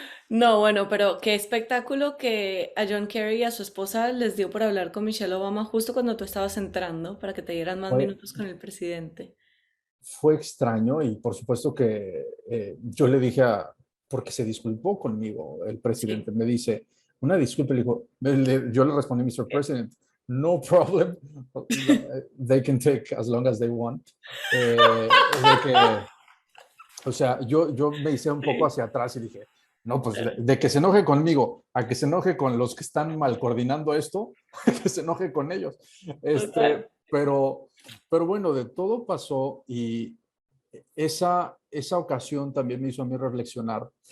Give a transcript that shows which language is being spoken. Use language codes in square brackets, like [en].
[es] No, bueno, pero qué espectáculo que a John Kerry y a su esposa les dio por hablar con Michelle Obama justo cuando tú estabas entrando para que te dieran más Fue, minutos con el presidente. fue extraño y por supuesto que yo le dije porque se disculpó conmigo el Sí. presidente, me dice, una disculpa, le dijo, yo le respondí, Mr. [en] President, no problem, they can take as long as they want. [es] De que O sea, yo me hice un poco Sí, hacia atrás y dije, no, pues claro. de que se enoje conmigo a que se enoje con los que están mal coordinando esto, que se enoje con ellos. Total. Pero bueno, de todo pasó y esa ocasión también me hizo a mí reflexionar